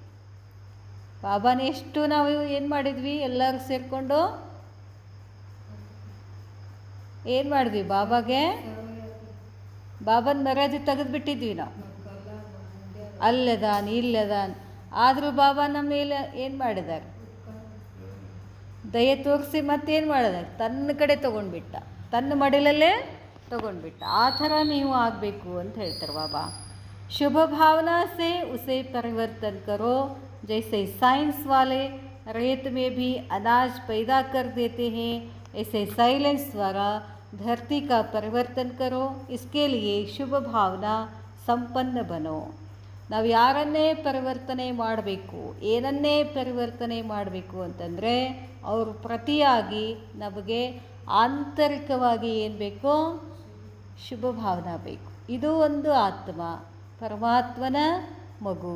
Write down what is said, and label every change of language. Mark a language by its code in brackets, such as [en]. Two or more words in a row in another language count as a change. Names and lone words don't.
[kn] ಬಾಬಾನ ಎಷ್ಟು ನಾವು ಏನು ಮಾಡಿದ್ವಿ, ಎಲ್ಲರೂ ಸೇರಿಕೊಂಡು ಏನು ಮಾಡಿದ್ವಿ, ಬಾಬಾಗೆ ಬಾಬನ ಮರ್ಯಾದೆ ತೆಗೆದುಬಿಟ್ಟಿದ್ವಿ ನಾವು. ಅಲ್ಲದಾನ್ ಇಲ್ಲದಾನ್, ಆದರೂ ಬಾಬಾ ನಮ್ಮ ಮೇಲೆ ಏನು ಮಾಡಿದ್ದಾರೆ, ದಯೆ ತೋರಿಸಿ ಮತ್ತೇನು ಮಾಡಿದ, ತನ್ನ ಕಡೆ ತೊಗೊಂಡ್ಬಿಟ್ಟ, ತನ್ನ ಮಡಿಲಲ್ಲೇ ತೊಗೊಂಡ್ಬಿಟ್ಟ. ಆ ಥರ ನೀವು ಆಗಬೇಕು ಅಂತ ಹೇಳ್ತಾರೆ ಬಾಬಾ. [hi] शुभ भावना से उसे परिवर्तन करो, जैसे साइंस वाले रेत में भी अनाज पैदा कर देते हैं, ऐसे साइलेंस द्वारा धरती का परिवर्तन करो. इसके लिए शुभ भावना सम्पन्न बनो. [kn] ನಾವು ಯಾರನ್ನೇ ಪರಿವರ್ತನೆ ಮಾಡಬೇಕು, ಏನನ್ನೇ ಪರಿವರ್ತನೆ ಮಾಡಬೇಕು ಅಂತಂದರೆ ಅವರು ಪ್ರತಿಯಾಗಿ ನಮಗೆ ಆಂತರಿಕವಾಗಿ ಏನು ಬೇಕು, ಶುಭ ಭಾವನಾ ಬೇಕು. ಇದು ಒಂದು ಆತ್ಮ, ಪರಮಾತ್ಮನ ಮಗು.